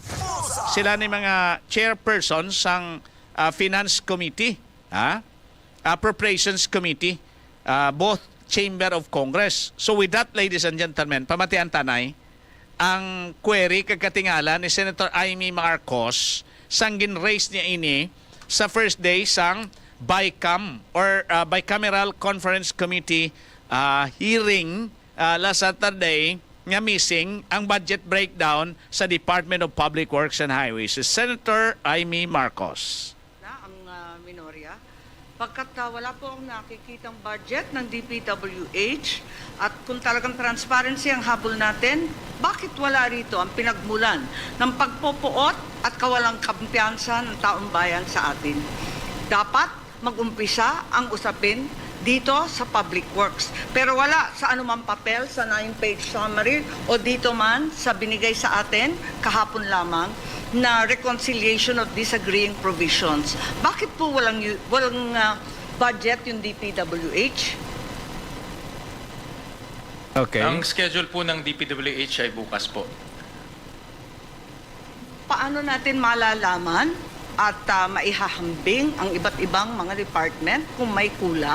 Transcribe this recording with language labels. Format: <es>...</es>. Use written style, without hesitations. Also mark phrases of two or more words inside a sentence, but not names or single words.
<hil>Sila ni mga chairpersons sang Finance Committee, Appropriations Committee, both Chamber of Congress.</hil> <en>So with that, ladies and gentlemen,</en> <hil>pamatian tanay, ang query kagkatingala ni Senator Amy Marcos sang gin-raise niya ini sa</hil> <en>first day</en> <hil>sang BICAM or Bicameral Conference Committee hearing</hil> <en>last Saturday</en> <hil>nga missing ang</hil> <en>budget breakdown</en> <hil>sa Department of Public Works and Highways. Senator Amy Marcos.</hil> <tl>Ang minorya Pagkat wala po akong nakikitang budget ng DPWH at kung talagang transparency ang habol natin, bakit wala rito ang pinagmulan ng pagpopoot at kawalang kampiyansa ng taong bayan sa atin? Dapat mag-umpisa ang usapin dito sa Public Works. Pero wala sa anumang papel sa 9-page summary o dito man sa binigay sa atin kahapon lamang na</tl> <en>reconciliation of disagreeing provisions.</en> <tl>Bakit po walang budget yung DPWH?</tl> <en>Okay.</en> <tl>Ang schedule po ng DPWH ay bukas po. Paano natin malalaman at maihahambing ang iba't ibang mga department kung may kulang?</tl>